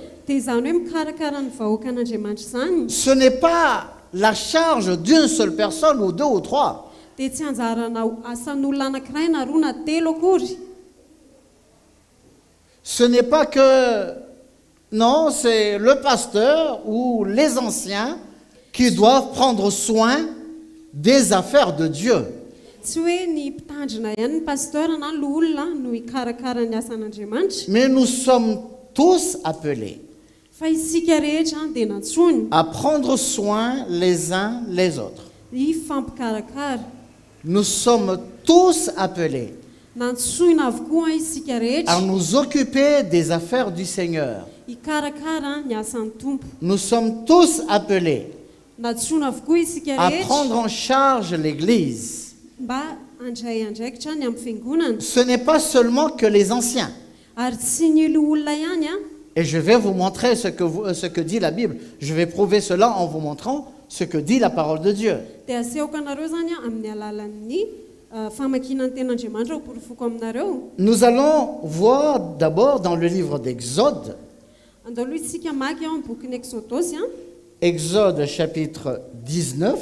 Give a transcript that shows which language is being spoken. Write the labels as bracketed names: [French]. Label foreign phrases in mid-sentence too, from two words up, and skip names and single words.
[Malagasy] Dia izany hoe mikarakara ny vahoakan'Andriamanitra izany [French] ce n'est pas la charge d'une seule personne ou deux ou trois. [Malagasy] dia tsy anjarana asan'olona anankiray na roa na telo akory. [French] Ce n'est pas que, non, c'est le pasteur ou les anciens qui doivent prendre soin des affaires de Dieu. [Malagasy] Tsy hoe ny mpitandrina ihany ny pasteur na ny olona no hikarakara ny asan'Andriamanitra, [French] Mais nous sommes tous appelés [Malagasy] fa isika rehetra dia nantsony [French] à prendre soin les uns les autres. [Malagasy] hifampikarakara. [French] Nous sommes tous appelés [Malagasy] Nantsoina avokoa isika [French] à [Malagasy] rehetra [French] nous occuper des affaires du Seigneur. [Malagasy] hikarakara ny asan'ny tompo. [French] Nous sommes tous appelés [Malagasy] Nantsoina avokoa isika [French] à [Malagasy] rehetra [French] prendre en charge l'Église. [Malagasy] mba andray andraikitra ny amin'ny fiangonana, [French] Ce n'est pas seulement que les anciens. [Malagasy] ary tsy ny olona ihany a. [French] Et je vais vous montrer ce que dit la Bible. Je vais prouver cela en vous montrant ce que dit la parole de Dieu. [Malagasy] Dia asehoko anareo zany a amin'ny alalan'ny famakinan'ny ten'Andriamanitra ho porofoko aminareo. [French] Nous allons voir d'abord dans le livre d'Exode, [Malagasy] Andao aloha isika maky ao amin'ny bokin'ny Exodosy a. [French] Exode chapitre 19.